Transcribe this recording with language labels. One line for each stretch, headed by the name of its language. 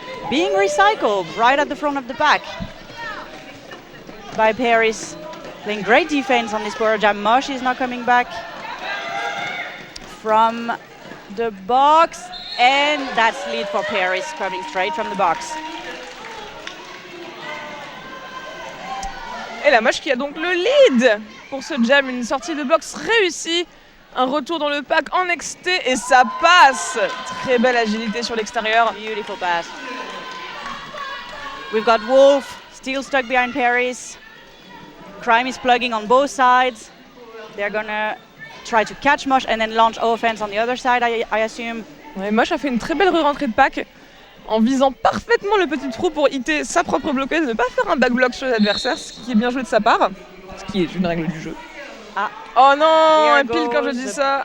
English: being recycled right at the front of the pack by Paris. Playing great defense on this power jam. Mosh is not coming back from the box, and that's lead for Paris coming straight from the box.
French: Et la Moche qui a donc le lead pour ce jam, une sortie de box réussie. Un retour dans le pack en XT et ça passe. Très belle agilité sur l'extérieur.
English: Beautiful pass. We've got Wolf still stuck behind Paris. Crime is plugging on both sides. They're gonna try to catch Mosh and then launch offense on the other side, I assume.
French: Ouais, Mosh a fait une très belle re-rentrée de pack en visant parfaitement le petit trou pour hitter sa propre bloqueuse, ne pas faire un backblock sur l'adversaire, ce qui est bien joué de sa part, ce qui est une règle du jeu. Ah. Oh non, et pile quand je dis ça.